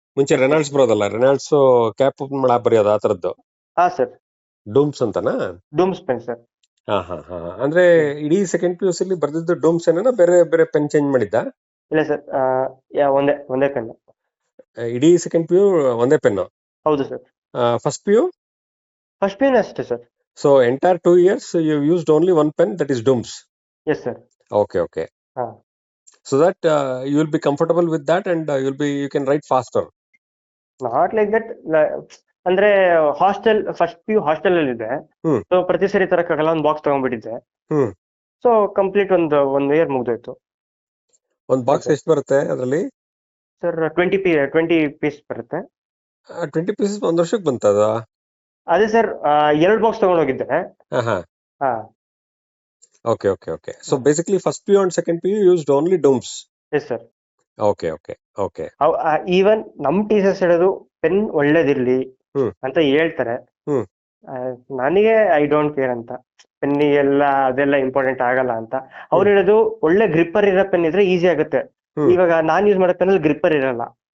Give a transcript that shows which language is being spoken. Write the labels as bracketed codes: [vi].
[kn] ಮುಂಚೆ Reynolds ಬರೋದಲ್ಲ, Reynolds cap open ಮಾಡ ಬರೆಯೋದು ಆ ತರದ್ದು. ಸರ್. ಡೂಮ್ಸ್ ಅಂತನಾ? ಡೂಮ್ಸ್ ಪೆನ್ ಸರ್. ಅಂದ್ರೆ ಇಡೀ ಸೆಕೆಂಡ್ PUC ಅಲ್ಲಿ ಬರ್ದಿದ್ದು ಡೂಮ್ಸ್ ಏನ, ಬೇರೆ ಬೇರೆ ಪೆನ್ ಚೇಂಜ್ ಮಾಡಿದ್ದ? ಇಲ್ಲ ಸರ್, ಒಂದೇ ಪೆನ್. ಇಡೀ ಸೆಕೆಂಡ್ PU ಒಂದೇ ಪೆನ್? ಹೌದು ಸರ್. ಫಸ್ಟ್ PU ಅಷ್ಟೇ sir. [en] So entire 2 years you used only one pen, that is Dooms. Yes sir. Okay. So that you will be comfortable with that, and you can write faster. Not like that. [kn] ಅಂದ್ರೆ hostel, first PU hostel ಅಲ್ಲಿ ಇದೆ. So ಪ್ರತಿ ಸರಿ ತರಕ್ಕಾಗಲ್ಲ, ಒಂದು box ತಗೊಂಡ್ಬಿಟ್ಟಿದ್ದೆ. So complete ಒಂದು year ಮುಗ್ದೋಯ್ತು. ಒಂದು box ಎಷ್ಟು ಬರುತ್ತೆ ಅದರಲ್ಲಿ ಸರ್? 20 ಪೀಸ್ ಬರುತ್ತೆ. 20 ಪೀಸಸ್ ಒಂದು ವರ್ಷಕ್ಕೆ ಬಂತದ? ಅದೇ sir, 2 box ತಗೊಂಡೋಗಿದ್ದೆ. Okay. [en] So basically first PU and second PU used only Dooms. Yes sir. [kn] Okay. Even ನಮ್ ಟೀಚರ್ಸ್ ಹೇಳೋದು ಪೆನ್ ಒಳ್ಳೇದಿರ್ಲಿ ಅಂತ ಹೇಳ್ತಾರೆ. ನನಗೆ [en] I don't care [kn] ಅಂತ. ಪೆನ್ನಿಗೆಲ್ಲ ಅದೆಲ್ಲ ಇಂಪಾರ್ಟೆಂಟ್ ಆಗಲ್ಲ ಅಂತ ಅವ್ರು ಹೇಳೋದು. ಒಳ್ಳೆ ಗ್ರಿಪ್ಪರ್ ಇರೋ ಪೆನ್ ಇದ್ರೆ ಈಸಿ ಆಗುತ್ತೆ. ಇವಾಗ ನಾನ್ ಯೂಸ್ ಮಾಡೋ ಪೆನ್ನಲ್ಲಿ ಗ್ರಿಪ್ಪರ್ ಇರಲ್ಲ.